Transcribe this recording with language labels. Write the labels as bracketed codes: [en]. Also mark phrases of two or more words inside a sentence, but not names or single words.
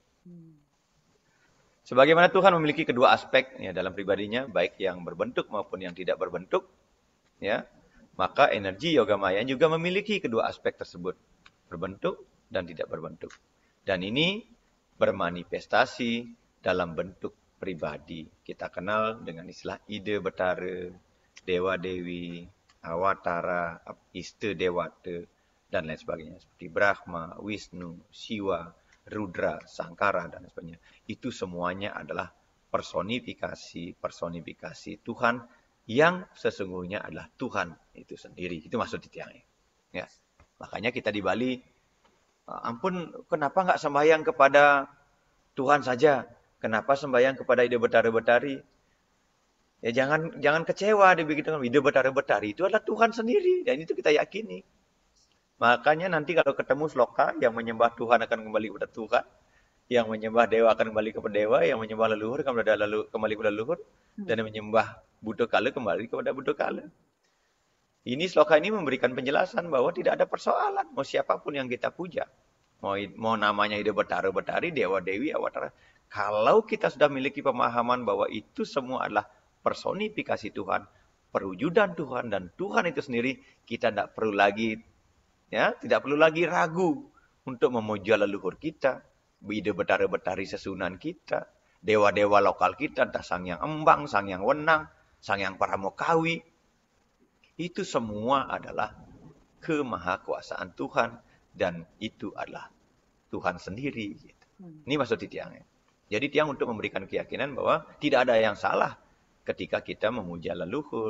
[id] Sebagaimana Tuhan memiliki kedua aspek ya dalam pribadinya, baik yang berbentuk maupun yang tidak berbentuk, ya. Maka energi yoga maya juga memiliki kedua aspek tersebut, berbentuk dan tidak berbentuk. Dan ini bermanifestasi dalam bentuk pribadi. Kita kenal dengan istilah ide betara, dewa-dewi, awatara, iste dewata, dan lain sebagainya. Seperti Brahma, Wisnu, Siwa, Rudra, Sangkara, dan sebagainya. Itu semuanya adalah personifikasi Tuhan yang sesungguhnya adalah Tuhan itu sendiri. Itu maksud tiangnya. Ya. Makanya kita di Bali, ampun, kenapa nggak sembahyang kepada Tuhan saja? Kenapa sembahyang kepada ide betara-betari? Ya jangan kecewa dibikin ide betara-betari itu adalah Tuhan sendiri dan itu kita yakini. Makanya nanti kalau ketemu sloka yang menyembah Tuhan akan kembali kepada Tuhan, yang menyembah dewa akan kembali kepada dewa, yang menyembah leluhur akan kembali kepada leluhur, dan yang menyembah Buddha kala kembali kepada Buddha kala. Ini sloka ini memberikan penjelasan bahwa tidak ada persoalan mau siapapun yang kita puja. Mau namanya ide betara-betari, dewa-dewi, awatara. Kalau kita sudah memiliki pemahaman bahwa itu semua adalah personifikasi Tuhan, perwujudan Tuhan, dan Tuhan itu sendiri, kita tidak perlu lagi ragu untuk memuja leluhur kita, ide betara-betari sesunan kita, dewa-dewa lokal kita, entah Sang Yang Embang, Sang Yang Wenang, Sang Yang Paramokawi. Itu semua adalah kemahakuasaan Tuhan dan itu adalah Tuhan sendiri. Ini maksud tiangnya. Jadi tiang untuk memberikan keyakinan bahwa tidak ada yang salah ketika kita memuja leluhur.